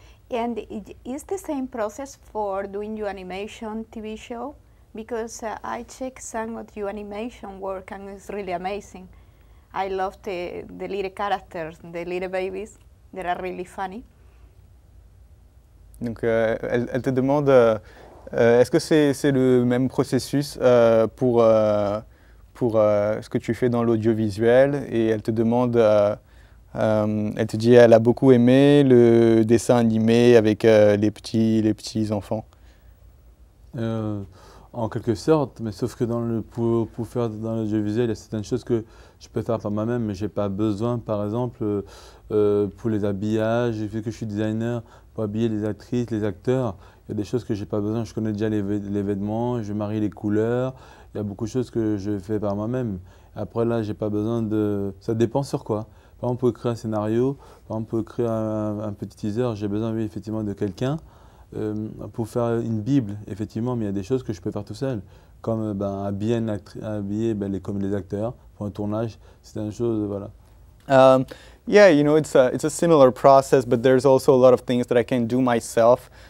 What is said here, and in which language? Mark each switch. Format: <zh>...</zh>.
<en>And is the same process for doing your animation TV show? Because I check some of your animation work, and it's really amazing. I love the little characters, the little babies. They are really funny.</en> <fr>Donc, elle te demande, est-ce que c'est le même processus pour ce que tu fais dans l'audiovisuel? Et elle te demande, elle te dit, elle a beaucoup aimé le dessin animé avec les petits enfants. En quelque sorte, mais sauf que pour faire dans l'audiovisuel, il y a certaines choses que je peux faire par moi-même, mais je n'ai pas besoin, par exemple, pour les habillages, vu que je suis designer, pour habiller les actrices, les acteurs, il y a des choses que je n'ai pas besoin. Je connais déjà les vêtements, je marie les couleurs, il y a beaucoup de choses que je fais par moi-même. Après là, j'ai pas besoin de... Ça dépend sur quoi. Par exemple, pour créer un scénario, par exemple, pour créer un petit teaser, j'ai besoin, oui, effectivement, de quelqu'un. Pour faire une Bible, effectivement, mais il y a des choses que je peux faire tout seul, comme habiller comme les acteurs pour un tournage. C'est une chose, voilà.</fr> <en>Yeah, you know, it's a similar process, but there's also a lot of things that I can do myself.</en>